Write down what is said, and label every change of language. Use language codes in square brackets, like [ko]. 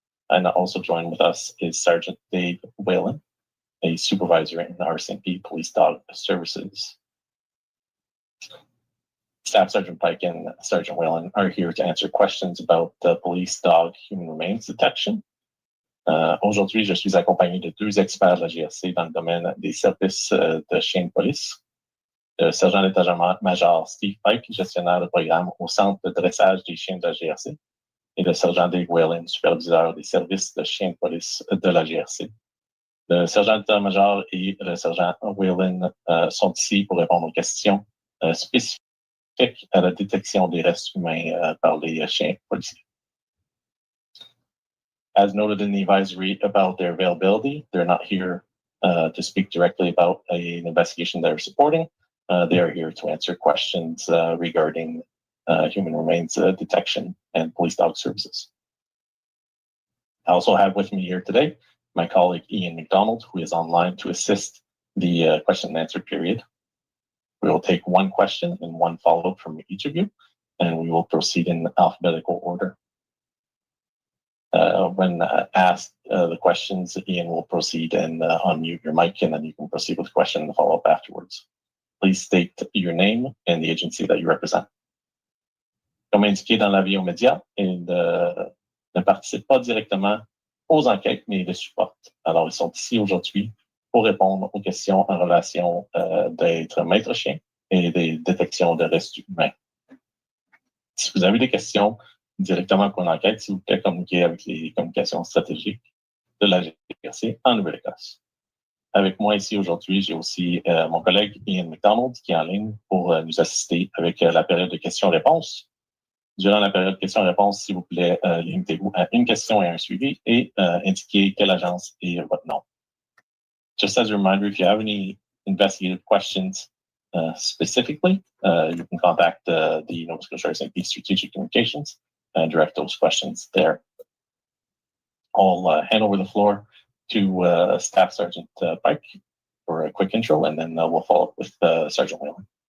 [en] And also joined with us is Sergeant Dave Whalen, a supervisor in RCMP Police Dog Services. Staff Sergeant Pike and Sergeant Whalen are here to answer questions about the police dog human remains detection. [fr] Aujourd'hui, je suis accompagné de deux experts de la GRC dans le domaine des services de chiens de police. Le sergent d'état-major Steve Pike, gestionnaire de programme au centre de dressage des chiens de la GRC, et le sergent Dave Whalen, superviseur des services de chiens de police de la GRC. Le sergent d'état-major et le sergent Whalen sont ici pour répondre aux questions spécifiques à la détection des restes humains par les chiens policiers. [en] As noted in the advisory about their availability, they're not here to speak directly about an investigation they're supporting. They are here to answer questions regarding human remains detection and police dog services. I also have with me here today my colleague Ian McDonald, who is online to assist the question and answer period. We will take one question and one follow-up from each of you, and we will proceed in alphabetical order. When asked the questions, Ian will proceed and unmute your mic, and then you can proceed with the question and the follow-up afterwards. Please state your name and the agency that you represent. [fr] Comme indiqué dans l'avis aux médias, ils ne participent pas directement aux enquêtes, mais ils les supportent. Alors, ils sont ici aujourd'hui pour répondre aux questions en relation d'être maître chien et des détections de restes humains. Si vous avez des questions directement pour l'enquête, s'il vous plaît, communiquez avec les communications stratégiques de la GRC en Nouvelle-Écosse. Avec moi ici aujourd'hui, j'ai aussi mon collègue Ian McDonald qui est en ligne pour nous assister avec la période de questions-réponses. Durant la période de questions-réponses, s'il vous plaît, limitez-vous à une question et un suivi et indiquez quelle agence et votre nom. [en] Just as a reminder, if you have any investigative questions specifically, you can contact the Nova Scotia RCMP Strategic Communications and direct those questions there. I'll hand over the floor to Staff Sergeant Pike for a quick intro, and then we'll follow up with Sergeant Whalen.